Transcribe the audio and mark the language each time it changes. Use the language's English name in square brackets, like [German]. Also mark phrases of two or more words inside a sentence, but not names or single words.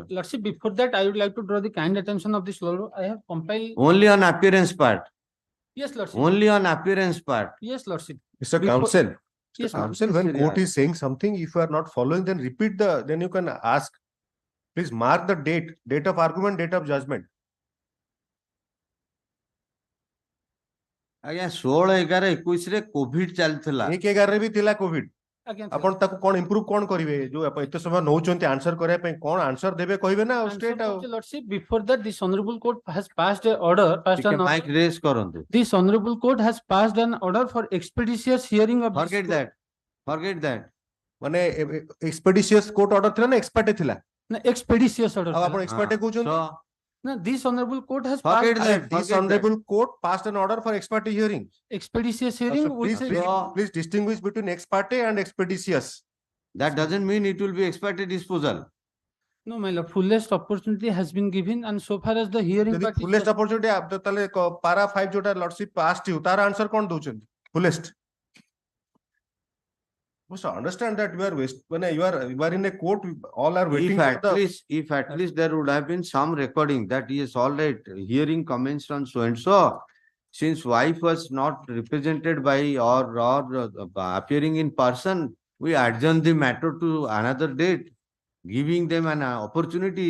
[English] Lordship, before that, I would like to draw the kind attention of this law. I have compiled. Only on appearance part. Yes, Lordship. Only on appearance part. Yes, Lordship. Mr. Before- Counsel, Yes, ma'am. Counsel, when Yes, court sir, is saying something, if you are not following, then repeat then you can ask. Please mark the date of argument, date of judgment. [Odia] ଆଜ୍ଞା 16/11/21 ରେ କୋଭିଡ ଚାଲିଥିଲା 1/11 ରେ ବି ଥିଲା କୋଭିଡ। [English] Again, [Odia] ଆପଣ ତାକୁ କଣ ଇମ୍ପ୍ରୁଭ କଣ କରିବେ ଯୋଉ ଆପଣ ଏତେ ସମୟ ନଉଛନ୍ତି ଆନ୍ସର କରିବା ପାଇଁ କଣ ଆନ୍ସର ଦେବେ କହିବେ ନା ଷ୍ଟ୍ରେଟ ଆଉ [English] Lordship, before that, this honorable court has passed an order. [Odia] ଟିକେ [English] mic raise [Odia] କରନ୍ତୁ [English] This honorable court has passed an order for expeditious hearing of. forget that [Odia] ମାନେ [English] expeditious court order [Odia] ଥିଲା ନା ଏକ୍ସପର୍ଟ ଥିଲା [English] No, expeditious order. [Odia] ଆଉ ଆପଣ ଏକ୍ସପର୍ଟ କହୁଛନ୍ତି [English] No, this honorable court has Forget passed that. this honorable court passed an order for expert hearing. expeditious hearing. So with please distinguish between ex parte and expeditious. that doesn't mean it will be ex parte disposal. No, my lord, fullest opportunity has been given, and so far as the hearing ଯଦି part is fullest opportunity ତାହେଲେ para 5 ଯୋଉଟା lordship passed you [Odia] ତାର answer କଣ ଦଉଛନ୍ତି [English] fullest must understand that you are when you are in a court all are waiting If at least there would have been some recording that yes, all right, hearing commenced on so and so. Since wife was not represented by or appearing in person, we adjourn the matter to another date, giving them an opportunity.